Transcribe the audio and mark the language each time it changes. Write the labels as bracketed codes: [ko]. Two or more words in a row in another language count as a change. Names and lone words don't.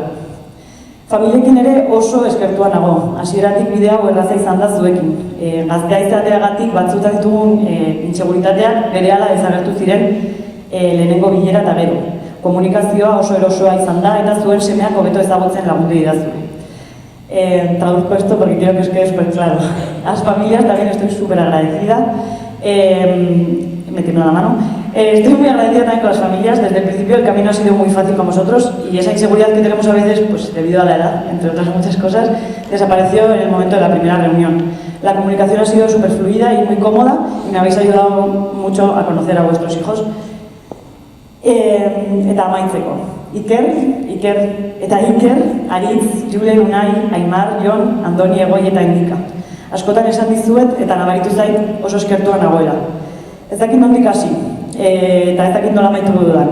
[eu] Familiekin ere oso eskertua nago. Hasieratik bide hau erraza izan da zuekin. Gaztea izateagatik batzutan ditugun inseguritateak berehala desagertu ziren lehenengo bilera eta gero. Komunikazioa oso erosoa izan da eta zuen semeak hobeto ezagutzen lagundu didazu. [es] Traduzco esto porque quiero que os quede súper claro. A las familias también estoy súper agradecida. Me tiembla la mano. Estoy muy agradecida también con las familias. Desde el principio el camino ha sido muy fácil con vosotros y esa inseguridad que tenemos a veces, pues debido a la edad, entre otras muchas cosas, desapareció en el momento de la primera reunión. La comunicación ha sido súper fluida y muy cómoda y me habéis ayudado mucho a conocer a vuestros hijos. [eu] Eta amaitzeko. Iker, Aritz, Julen, Unai, Aimar, Jon, Andoni, Egoi eta Indika. Askotan esan dizuet eta nabaritu zait oso eskertua nagoela. Ez dakit nondik hasi, eta ez dakit nola maituko dudan.